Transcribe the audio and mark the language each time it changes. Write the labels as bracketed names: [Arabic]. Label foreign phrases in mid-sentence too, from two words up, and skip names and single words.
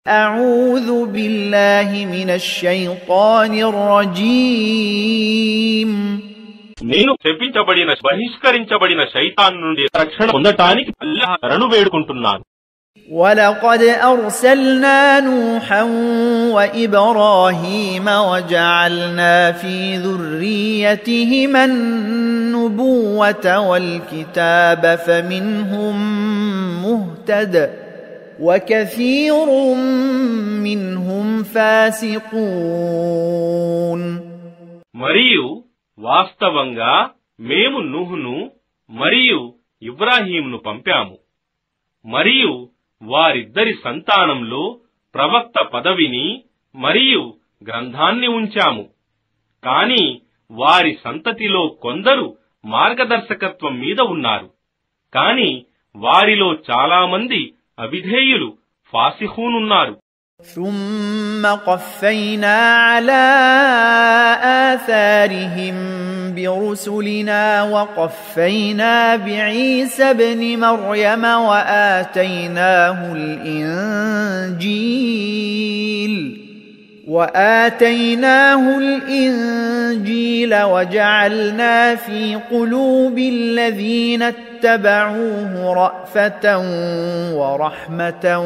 [Arabic] أعوذ بالله من الشيطان الرجيم [Telugu] నేను శపించబడిన బహిష్కరించబడిన శైతాన్ నుండి రక్షణ పొందటానికి అల్లాహ్ శరణు వేడుకుంటున్నాను. [Arabic] ولقد أرسلنا نوحا وإبراهيم وجعلنا في ذريتهما النبوة والكتاب فمنهم مهتد وكثير منهم فاسقون. [Telugu] మరియు వాస్తవంగా మేము నూహును మరియు ఇబ్రాహీంను పంపాము మరియు వారిద్దరి సంతానంలో ప్రవక్త పదవిని మరియు గ్రంథాన్ని ఉంచాము. కాని వారి సంతతిలో కొందరు మార్గదర్శకత్వం మీద ఉన్నారు. కాని వారిలో చాలా మంది అవిధేయులు ఫాసిఖూనున్నారు. [Arabic] ثم قفينا على آثارهم برسلنا وقفينا بعيسى ابن مريم وآتيناه الإنجيل وجعلنا في قلوب الذين اتبعوه رأفة ورحمة